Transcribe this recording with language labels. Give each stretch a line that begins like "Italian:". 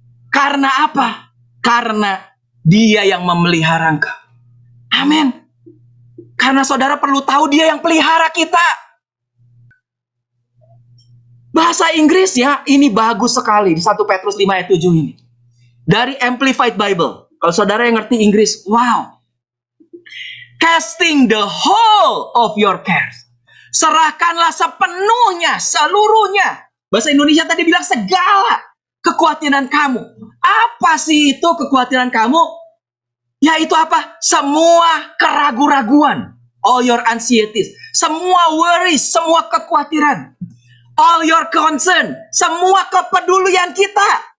Indonesian: Karena apa? Karena Dia yang memelihara engkau. Amin. Karena saudara perlu tahu Dia yang pelihara kita. Bahasa Inggris ya, ini bagus sekali di 1 Petrus 5 ayat 7 ini. Dari Amplified Bible. Kalau saudara yang ngerti Inggris, wow.
English: Casting the whole of your cares.
Indonesian: Serahkanlah sepenuhnya, seluruhnya. Bahasa Indonesia tadi bilang segala kekhawatiran kamu. Apa sih itu kekhawatiran kamu? Yaitu apa? Semua keraguan-raguan.
English: All your anxieties.
Indonesian: semua worries, semua kekhawatiran,
English: all your concern,
Indonesian: semua kepedulian kita.